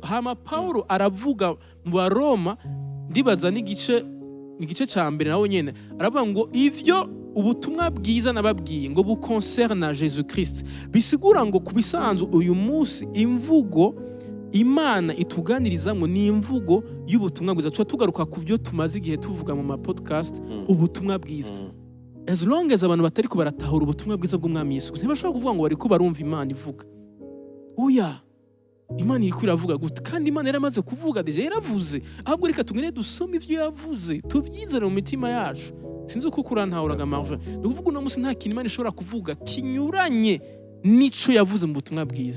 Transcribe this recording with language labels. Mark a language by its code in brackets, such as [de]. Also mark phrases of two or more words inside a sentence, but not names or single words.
[rn] Hama Paulo aravuga mu Baroma, ndibaza n'igice cya mbere nawe nyene aravuga ngo ivyo ubutumwa bwiza nababwiye ngo bukoncerna Jesus Christ. Bisigura ngo kubisanzwe uyu munsi imvugo Imana ituganirizamo ni imvugo y'ubutumwa bwiza. Tugaruka ku byo tumaze igihe tuvuga mu podcast, ubutumwa bwiza. [en] As long as [rn] abantu batari ko baratahura ubutumwa bwiza bw'umwami Yesu, ntibashobora kuvuga ngo bariko barumva Imana ivuga. Oya, Imana iri kwiravuga gute? Kandi Imana yaramaze kuvuga, deje yaravuze. Ahubwo reka tugende dusome ivyo yavuze, tubyizere mu mitima yacu. Sinzi uko kurantahuraga Marvin. Ni kuvuga uno munsi nta kintu Imana ishobora kuvuga kinyuranye nico yavuze mu butumwa bwiza.